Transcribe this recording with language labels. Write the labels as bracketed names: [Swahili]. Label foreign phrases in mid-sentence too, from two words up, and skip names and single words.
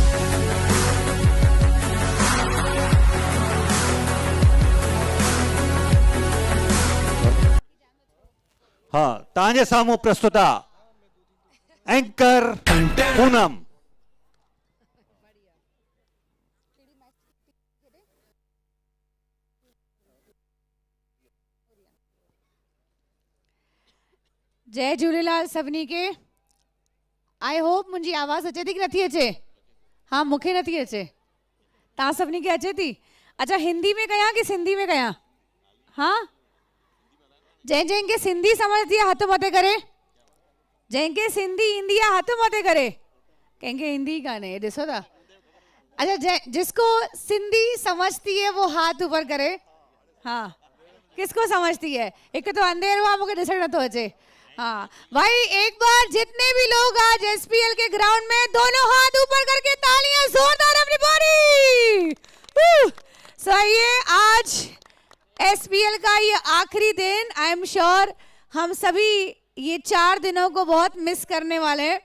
[Sindhi] हाँ तांजे सामू प्रस्तुता एंकर पूनम। जय झूलेलाल सभिनी खे। [English] I hope [Sindhi] मुंहिंजी आवाज़ अचे थी कि नथी अचे? हाँ मूंखे नथी अचे, तव्हां सभिनी खे अचे थी? अच्छा हिंदी में कयां कि सिंधी में कयां? हाँ जंहिंखे सिंधी समझदी आहे हथ मथे करे, जंहिंखे सिंधी ईंदी आहे हथ मथे करे। कंहिंखे ईंदी कान्हे, ॾिसो था। [Hindi] अच्छा जिसको सिंधी समझती है वो हाथ ऊपर करे। हाँ किसको समझती है? एक तो [Sindhi] अंधेरो आहे मूंखे ॾिसण नथो अचे। [Hindi] हाँ भाई एक बार जितने भी लोग आज एसपीएल के ग्राउंड में दोनों हाथ ऊपर करके तालियां जोरदार एवरीबॉडी। सही है, आज एसपीएल का ये आखिरी दिन, [English] I am sure [Hindi] हम सभी ये 4 दिनों को बहुत मिस करने वाले हैं।